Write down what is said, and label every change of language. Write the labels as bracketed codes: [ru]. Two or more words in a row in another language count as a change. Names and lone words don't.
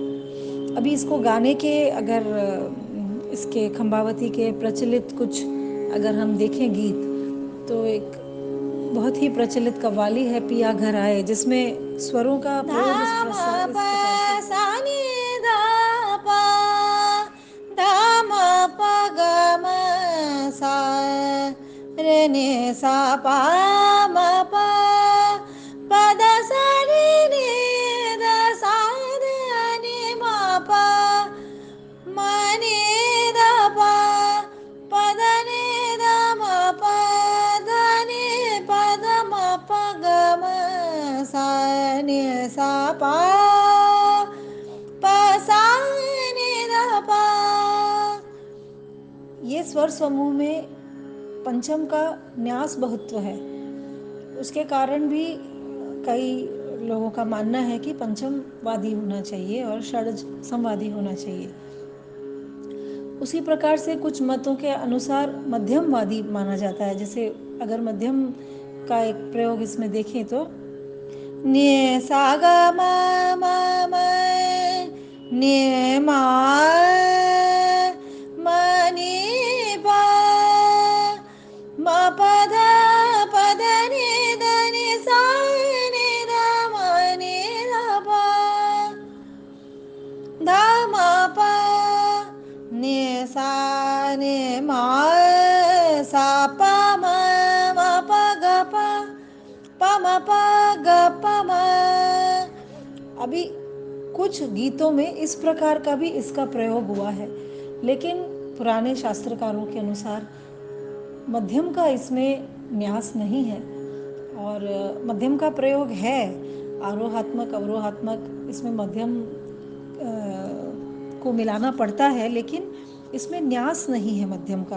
[hi] अभी इसको गाने के अगर इसके खंबावती के प्रचलित कुछ अगर हम देखें गीत, तो एक बहुत ही प्रचलित कव्वाली है पिया घर आए, जिसमें स्वरों का प्रयोग इस प्रकार से नि सा पा म प प द सा रे नि द सा रे नि म प म नि द प प द नि द म प द नि प द म प ग म सा नि सा पा प सा नि द प। ये स्वर समूह में पंचम का न्यास बहुत्व है। उसके कारण भी कई लोगों का मानना है कि पंचम वादी होना चाहिए और षड्ज समवादी होना चाहिए। उसी प्रकार से कुछ मतों के अनुसार मध्यम वादी माना जाता है। जैसे अगर मध्यम का एक प्रयोग इसमें देखें तो न्ये सा ग म म म न्ये मा म नि पा म प ध प ध नि द नि सा नि द म नि द प ध म प नि सा नि म सा प म म प ग प प म प ग प म। अभी कुछ गीतों में इस प्रकार का भी इसका प्रयोग हुआ है, लेकिन पुराने शास्त्रकारों के अनुसार मध्यम का इसमें न्यास नहीं है। और मध्यम का प्रयोग है, आरोहात्मक अवरोहात्मक इसमें मध्यम को मिलाना पड़ता है, लेकिन इसमें न्यास नहीं है मध्यम का।